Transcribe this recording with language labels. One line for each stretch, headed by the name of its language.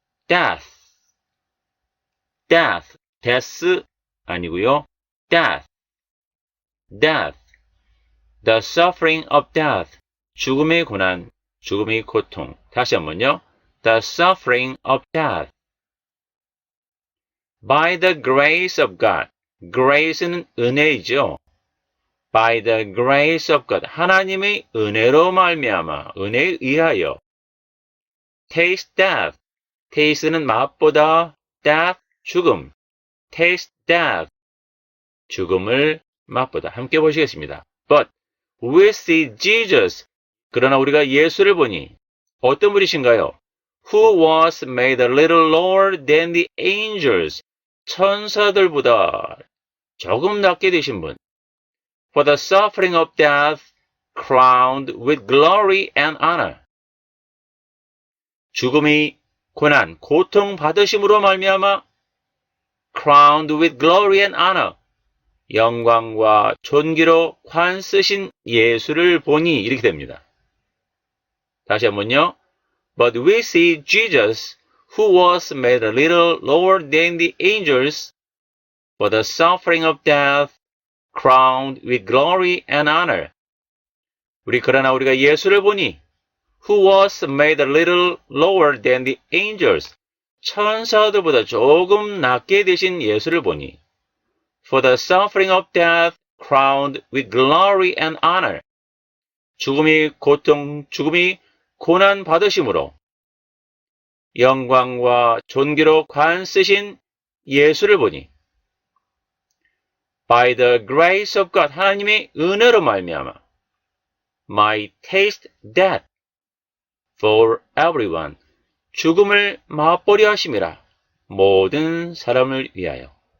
English: death, death, death
Korean: 아니고요.
English: death, death, the suffering of death,
Korean: 죽음의 고난, 죽음의 고통. 다시 한번요.
English: the suffering of death. By the grace of God.
Korean: grace는 은혜이죠.
English: By the grace of God.
Korean: 하나님의 은혜로 말미암아, 은혜에 의하여.
English: Taste death.
Korean: Taste는 맛보다, death, 죽음.
English: Taste death.
Korean: 죽음을 맛보다. 함께 보시겠습니다.
English: But we see Jesus.
Korean: 그러나 우리가 예수를 보니 어떤 분이신가요?
English: Who was made a little lower than the angels.
Korean: 천사들보다 조금 낮게 되신 분.
English: For the suffering of death, crowned with glory and honor.
Korean: 죽음의 고난, 고통 받으심으로 말미암아
English: crowned with glory and honor.
Korean: 영광과 존귀로 관 쓰신 예수를 보니 이렇게 됩니다. 다시 한번요.
English: But we see Jesus, who was made a little lower than the angels, for the suffering of death, crowned with glory and honor.
Korean: 그러나 우리가 예수를 보니,
English: who was made a little lower than the angels,
Korean: 천사들보다 조금 낮게 되신 예수를 보니,
English: for the suffering of death, crowned with glory and honor.
Korean: 죽음이 고통, 죽음이 고난 받으심으로 영광과 존귀로 관 쓰신 예수를 보니
English: by the grace of God,
Korean: 하나님의 은혜로 말미암아
English: might taste death for everyone,
Korean: 죽음을 맛보려 하심이라 모든 사람을 위하여.